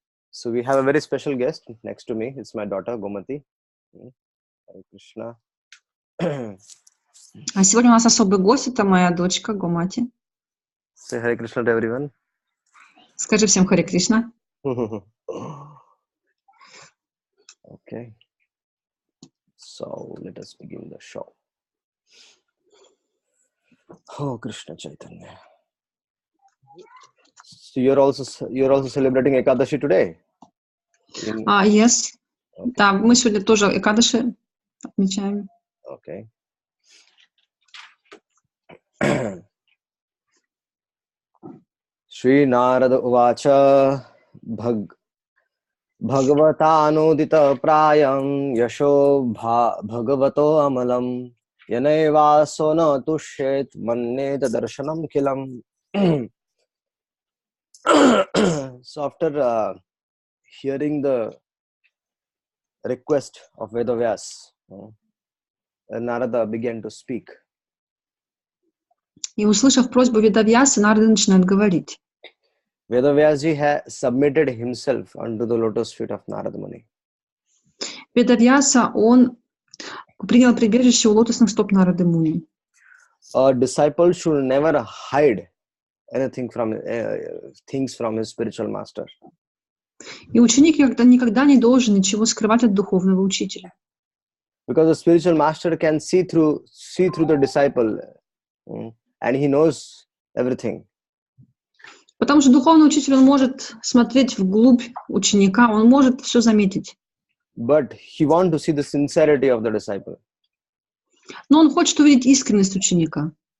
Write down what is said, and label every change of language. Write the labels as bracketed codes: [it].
[en] So we have a very special guest next to me. It's my daughter Gomati. Hare Krishna. [ru] А сегодня у нас особый гость, это моя дочка Гомати. [en] Say Hare Krishna to everyone. [ru] Скажи всем Харе Кришна. [en] Okay. So let us begin the show. Oh, Krishna Chaitanya. So you're also celebrating Ekadashi today? Yes. Okay. [ru] Да, мы сегодня тоже Экадаши отмечаем. [en] Okay. [sa] Shri Narada Uvacha Bhagavatanudita Prayam Yasho Bhagavato Amalam Yaneva na Tushet Manne Darshanam Kilam. [en] So after hearing the request of Vedavyas, Narada began to speak. [ru] И услышав просьбу Ведавьяса, Нарада начинает говорить. [en] Vedavyasji has submitted himself unto the lotus feet of Narada Muni. [ru] Ведавьяса, он принял прибежище у лотосных стоп Нарады Муни. [en] A disciple should never hide anything from things from his spiritual master. [ru] И ученик никогда не должен ничего скрывать от духовного учителя. [en] Because the spiritual master can see through the disciple, and he knows everything. [ru] Потому что духовный учитель, он может смотреть вглубь ученика, он может все заметить. [en] But he wants to see the sincerity of the disciple. [ru] Но он хочет увидеть искренность ученика.